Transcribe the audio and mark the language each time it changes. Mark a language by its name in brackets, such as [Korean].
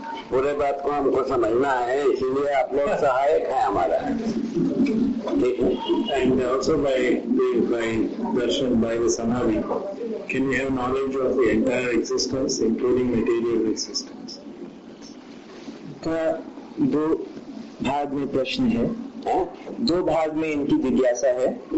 [Hindi] पूरे बात को हमको समझना है, इसीलिए आप लोग सहायक हैं हमारा। [English] And also by darshan, by the samadhi, can we have knowledge of the entire existence, including material existence? [Hindi] तो दो भाग में प्रश्न है, दो भाग में इनकी जिज्ञासा है,